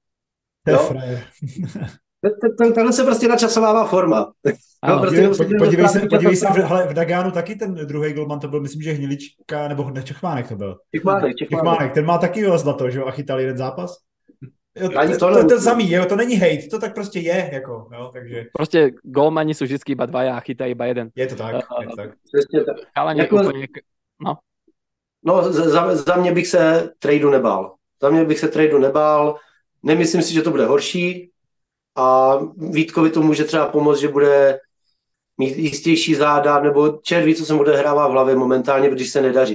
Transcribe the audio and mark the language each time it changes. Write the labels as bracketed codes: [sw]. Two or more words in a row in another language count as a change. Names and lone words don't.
[cs] Takhle se prostě načasovává forma. Podívej se, v Dagánu taky ten druhý golman to byl, myslím, že Hnilička, nebo Čechmánek to byl. Čechmánek, ten má taky zlato, že jo, a chytal jeden zápas. To samý, jo, to není hejt, to tak prostě je, jako, jo, takže... [sk] Prostě golmani sú vždycky iba dvaja a chytá iba jeden. Je to tak. [cs] Ale úplně... No, za mě bych se tradu nebál. Nemyslím si, že to bude horší a Vítkovi to může třeba pomoct, že bude mít jistější záda, nebo čert ví, co se mu odehrává v hlavě momentálně, když se nedaří.